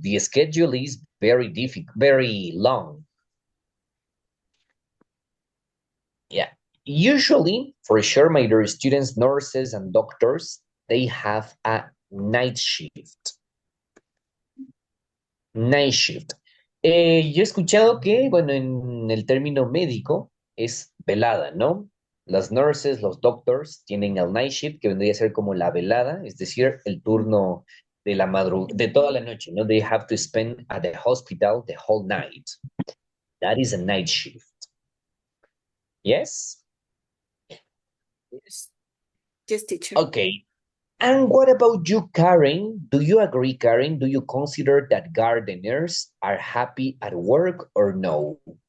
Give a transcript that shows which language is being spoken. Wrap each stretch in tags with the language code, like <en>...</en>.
<en>The schedule is very difficult, very long. Yeah. Usually, for sure, my dear students, nurses and doctors, they have a night shift. Night shift.</en> <es>Yo he escuchado que, bueno, en el término médico es velada, ¿no? Las nurses, los doctors tienen el night shift, que vendría a ser como la velada, es decir, el turno de la de toda la noche, ¿no?</es> <en>They have to spend at the hospital the whole night. That is a night shift. Yes? Yes. Yes, teacher. Okay. And what about you, Karen? Do you agree, Karen? Do you consider that gardeners are happy at work or no?</en>